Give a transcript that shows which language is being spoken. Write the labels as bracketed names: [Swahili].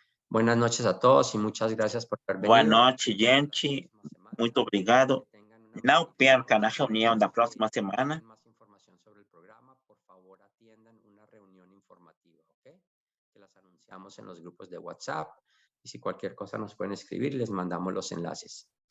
[Spanish] Buenas noches a todos y muchas gracias por haber venido. [Portuguese] Boa noite, gente. Muito obrigado. Não perca na reunião da próxima semana. [Spanish] Más información sobre el programa, por favor atiendan una reunión informativa, ¿ok? Que las anunciamos en los grupos de WhatsApp y si cualquier cosa nos pueden escribir, les mandamos los enlaces.